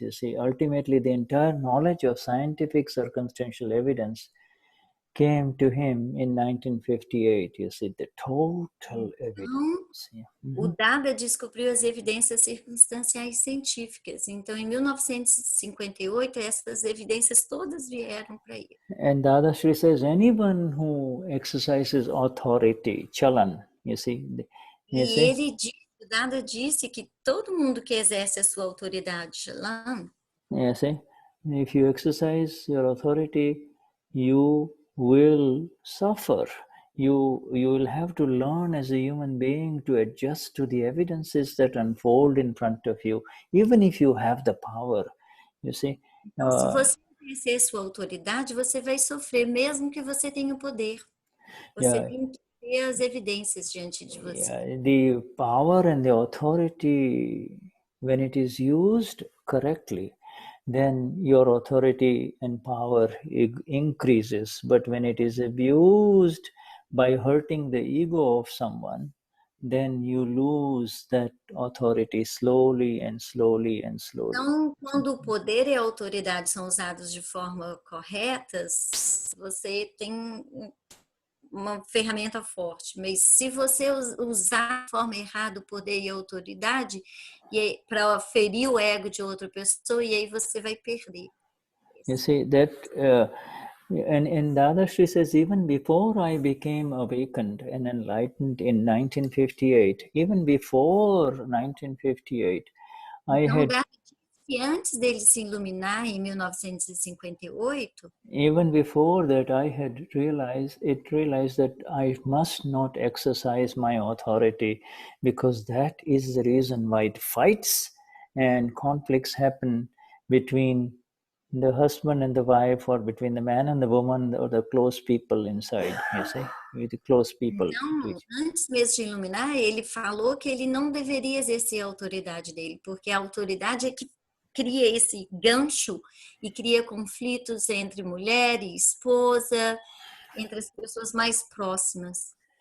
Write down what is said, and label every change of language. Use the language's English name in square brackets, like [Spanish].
[English] You see, ultimately the entire knowledge of scientific circumstantial evidence came to him in 1958. You see, the total evidence. [Portuguese] Então, o Dada descobriu as evidências circunstanciais científicas. Então, em 1958, essas evidências todas vieram para ele. [English] And Dadashri says, anyone who exercises authority, chalan, you see. [Portuguese] E ele disse, o Dada disse que todo mundo que exerce a sua autoridade, Shalam, [English] You see, if you exercise your authority, you will suffer. You will have to learn as a human being to adjust to the evidences that unfold in front of you, even if you have the power. You see. [Portuguese] Então, se você exercer sua autoridade, você vai sofrer, mesmo que você tenha o poder. Você tem que ter as evidências diante de você. [English] The power and the authority, when it is used correctly, then your authority and power increases. But when it is abused by hurting the ego of someone, then you lose that authority slowly and slowly and slowly. [Portuguese] Então, quando o poder e a autoridade são usados de forma correta, você tem uma ferramenta forte. Mas se você usar de forma errada o poder e a autoridade para ferir o ego de outra pessoa, e aí você vai perder. [English] You see that, and Dadashri says, even before I became awakened and enlightened in 1958, even before 1958, I [Portuguese] então, [English] had. [Portuguese] E antes dele se iluminar em 1958, [English] even before that, I had realized that I must not exercise my authority, because that is the reason why fights and conflicts happen between the husband and the wife, or between the man and the woman, or the close people inside, you see, with the close people. [Portuguese] Então, antes mesmo de iluminar, ele falou que ele não deveria exercer a autoridade dele, porque a autoridade é que cria esse gancho e cria conflitos entre mulher e esposa, entre as pessoas mais próximas.